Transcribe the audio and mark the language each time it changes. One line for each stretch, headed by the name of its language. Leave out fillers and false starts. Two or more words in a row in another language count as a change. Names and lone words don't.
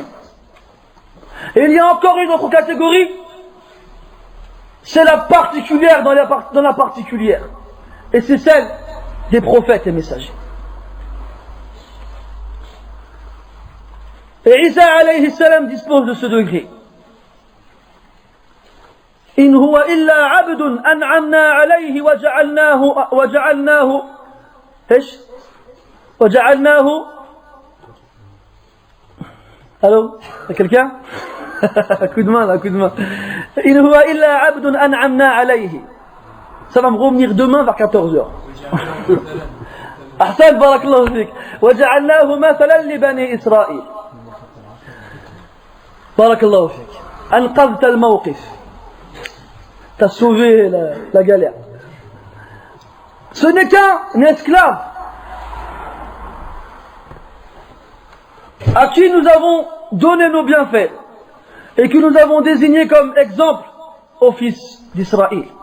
French: Et il y a encore une autre catégorie, c'est la particulière dans la particulière, et c'est celle des prophètes et messagers. Et Isa
Arabic: عليه السلام
French: dispose de ce degré.
Arabic: إن هو إلا عبد أنعمنا عليه وجعلناه
French: allô, il y a quelqu'un? Un coup de main, un coup de main.
Arabic: إن هو إلا عبد أنعمنا عليه.
French: Ça va me revenir demain vers 14h.
Arabic: أحسن، بارك الله فيك. وجعلناه مثلا لبني إسرائيل. بارك الله فيك. أنقذت الموقف.
French: T'as sauvé la galère. Ce n'est qu'un esclave à qui nous avons donné nos bienfaits et que nous avons désigné comme exemple au fils d'Israël.